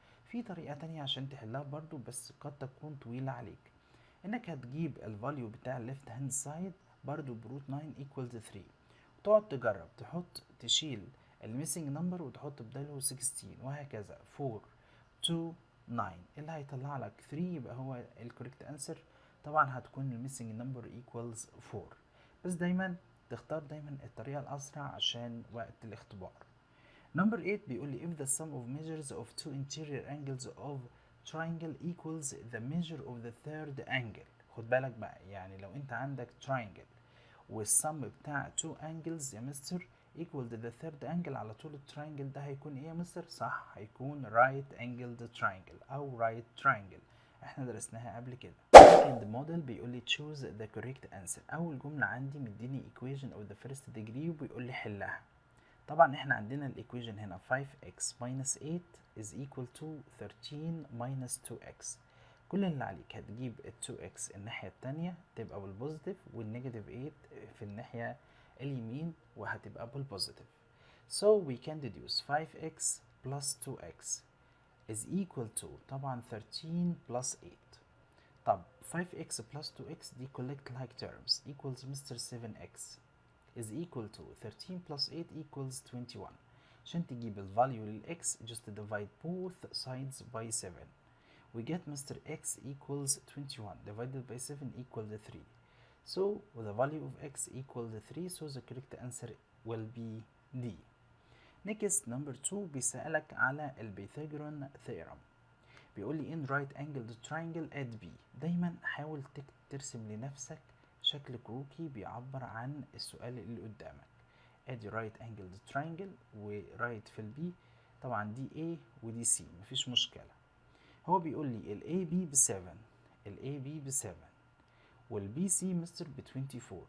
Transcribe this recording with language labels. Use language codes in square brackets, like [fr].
[ar] في طريقة تانية عشان تحلها برضو بس قد تكون طويلة عليك، انك هتجيب الفاليو بتاع الليفت هاند سايد برضو بروت 9 equals 3، وتقعد تجرب تشيل الميسنج نمبر وتحط بداله 16 وهكذا 4 2 9 اللي هيطلع لك 3 يبقى هو الكوريكت انسر. طبعا هتكون الميسنج نمبر equals 4، بس دايما تختار دايما الطريقة الأسرع عشان وقت الاختبار. نمبر 8 بيقول لي [en] if the sum of measures of two interior angles of triangle equals the measure of the third angle. [ar] خد بالك بقى، يعني لو انت عندك triangle والسم بتاع two angles يا مستر equal to the third angle، على طول التراينجل ده هيكون ايه يا مستر؟ صح، هيكون [en] right angled triangle او right triangle. [ar] احنا درسناها قبل كده. second model بيقول لي choose the correct answer. اول جملة عندي مديني equation of the first degree وبيقول لي حلها. طبعا احنا عندنا الايكويشن هنا 5x minus 8 is equal to 13 minus 2x. كل اللي عليك هتجيب ال 2x الناحية التانية تبقى بالبوزيتيف، والنيجاتيف 8 في الناحية اليمين وهتبقى بالبوزيتيف. [en] So we can deduce 5x plus 2x is equal to [ar] طبعا [en] 13 plus 8. طب 5x plus 2x دي collect like terms equals mister 7x is equal to 13 plus 8 equals 21. [ar] عشان تجيب ال [en] value لل x just divide both sides by 7. We get Mr. x equals 21 divided by 7 equals 3. So the value of x equals 3, so the correct answer will be D. Next number 2 [ar] بيسألك على البيثاغوران theorem. بيقول لي [en] in right angled triangle at B. [ar] دايما حاول ترسم لنفسك شكل كروكي بيعبر عن السؤال اللي قدامك. ادي right angled triangle ورايت في البي، طبعا دي A ودي C مفيش مشكلة. هو بيقول لي ال AB ب7 ال AB ب7 وال BC مستر ب 24.